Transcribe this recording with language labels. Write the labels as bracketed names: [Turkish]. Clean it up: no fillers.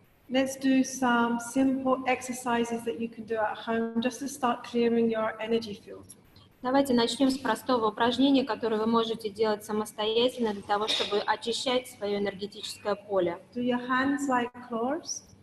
[English] Let's do some simple exercises that you can do at home just to start clearing your energy field. [Russian] Давайте начнем с простого упражнения, которое вы можете делать самостоятельно для того, чтобы очищать свое энергетическое поле. [English] Do your hands like claws?